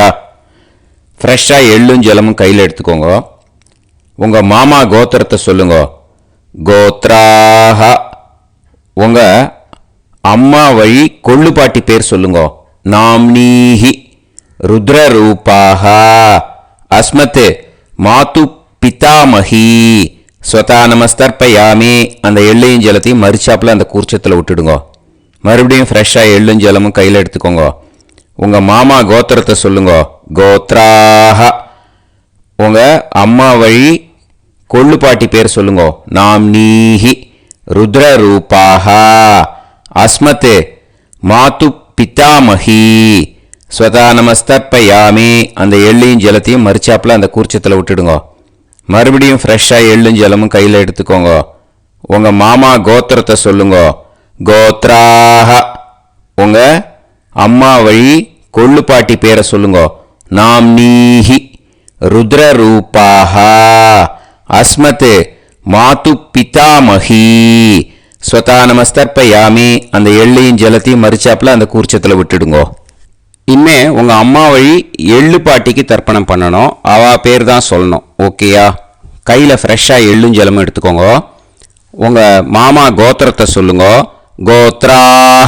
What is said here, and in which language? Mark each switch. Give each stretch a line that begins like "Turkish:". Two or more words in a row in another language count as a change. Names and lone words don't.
Tamil: ஃப்ரெஷ்ஷாக எள்ளும் ஜலமும் கையில் எடுத்துக்கோங்க. உங்கள் மாமா கோத்திரத்தை சொல்லுங்க. கோத்ராஹ. உங்கள் அம்மா வழி கொள்ளு பாட்டி பேர் சொல்லுங்க.
Sanskrit: नाम्नीः रुद्र रूपाः अस्मत् मातुः पितामही स्वधा नमस्तर्पयामि.
Tamil: அந்த எள்ளையும் ஜலத்தையும் மறிச்சாப்புல அந்த கூர்ச்சத்தில் விட்டுடுங்க. மறுபடியும் ஃப்ரெஷ்ஷாக எள்ளும் ஜலமும் கையில் எடுத்துக்கோங்க. உங்கள் மாமா கோத்திரத்தை சொல்லுங்க. கோத்ராஹ. உங்கள் அம்மா வழி கொள்ளு பாட்டி பேர் சொல்லுங்க.
Sanskrit: नाम्नीः रुद्र रूपाः अस्मत् मातुः पितामही स्वधा नमस्तर्पयामि.
Tamil: அந்த எள்ளையும் ஜலத்தையும் மறிச்சாப்புல அந்த கூர்ச்சத்தில் விட்டுடுங்க. மறுபடியும் ஃப்ரெஷ்ஷாக எள்ளும் ஜலமும் கையில் எடுத்துக்கோங்க. உங்கள் மாமா கோத்திரத்தை சொல்லுங்க. கோத்ராஹ. உங்கள் அம்மா வழி கொள்ளு பாட்டி பேரை சொல்லுங்க.
Sanskrit: नाम्नीः रुद्र रूपाः अस्मत् मातुः पितामही स्वधा नमस्तर्पयामि.
Tamil: அந்த எள்ளையும் ஜலத்தையும் மறிச்சாப்புல அந்த கூர்ச்சத்தில் விட்டுடுங்கோ. இனிமே உங்கள் அம்மா வழி எள்ளு பாட்டிக்கு தர்ப்பணம் பண்ணணும். அவ பேர் தான் சொல்லணும். ஓகேயா? கையில் ஃப்ரெஷ்ஷாக எள்ளும் ஜலமும் எடுத்துக்கோங்க. உங்கள் மாமா கோத்திரத்தை சொல்லுங்க. கோத்ராக.